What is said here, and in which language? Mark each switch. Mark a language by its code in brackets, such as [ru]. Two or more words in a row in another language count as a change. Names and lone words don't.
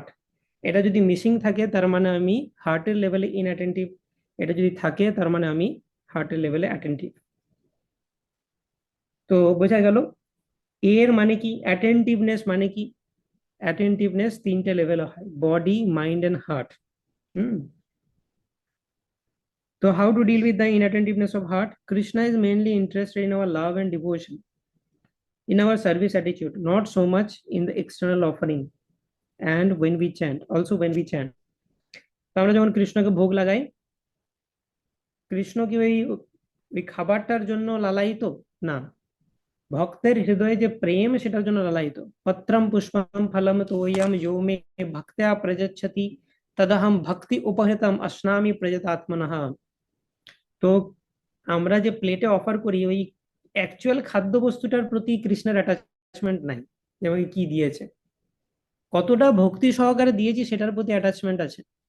[bn] এটা যদি মিসিং থাকে তার মানে আমি হার্টের লেভেলে ইনঅ্যাটেন্টিভ, এটা যদি থাকে তার মানে আমি হার্টের লেভেলে অ্যাটেন্টিভ। তো বোঝা গেল এর মানে কি, অ্যাটেন্টিভনেস মানে কি, অ্যাটেন্টিভনেস তিনটে লেভেল হয়, [en] body, mind and heart. তো how to deal with the inattentiveness of heart? Krishna is mainly interested in our love and devotion, in our service attitude, not so much in the external offering. And when we chant, also when we chant, [bn] তো আমরা যখন কৃষ্ণকে ভোগ লাগাই, কৃষ্ণ কি ওই খাবারটার জন্য লালায়িত? না, ভক্তের হৃদয়ে যে প্রেম সেটার জন্য লালায়িত। [sa] পত্রম পুষ্পম ফলম তোয়ম यो मे ভক্ত্যা প্রযচ্ছতি তদহম ভক্তি উপহৃতম অশ্নামি প্রযতাত্মনঃ। [bn] তো আমরা যে প্লেটে অফার করি, ওই অ্যাকচুয়াল খাদ্য বস্তুটার প্রতি কৃষ্ণের অ্যাটাচমেন্ট নাই, যেমন কি দিয়েছে, কতটা ভক্তি সহকারে দিয়েছি সেটার প্রতি অ্যাটাচমেন্ট আছে।